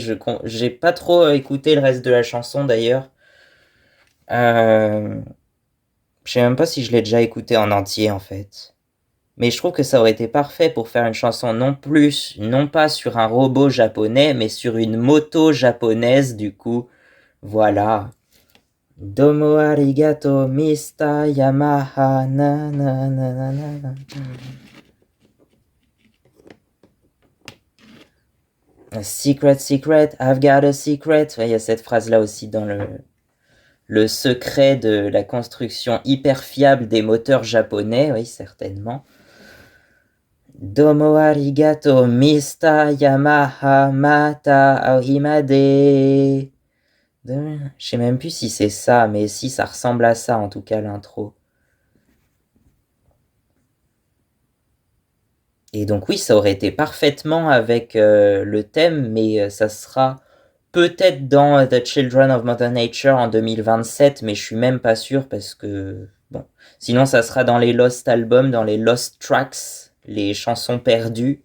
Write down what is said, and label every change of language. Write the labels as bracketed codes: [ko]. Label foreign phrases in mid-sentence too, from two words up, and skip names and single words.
[fr] J'ai pas trop écouté le reste de la chanson d'ailleurs. Euh, Je sais même pas si je l'ai déjà écouté en entier en fait. Mais je trouve que ça aurait été parfait pour faire une chanson non pas sur un robot japonais, mais sur une moto japonaise du coup. Voilà. [ja] Domo arigato, Mr. Yamaha, na na na na na na. [en] A secret, secret, I've got a secret. [fr] Ouais, il y a cette phrase-là aussi dans le secret de la construction hyper fiable des moteurs japonais, oui, certainement. [ja] Domo arigato, Mr. Yamaha, mata aohimade. [fr] Je sais même plus si c'est ça, mais si, ça ressemble à ça, en tout cas, l'intro. Et donc oui, ça aurait été parfaitement avec le thème, mais ça sera peut-être dans The Children of Mother Nature en 2027, mais je suis même pas sûr parce que, bon, sinon ça sera dans les Lost Albums, dans les Lost Tracks, les chansons perdues.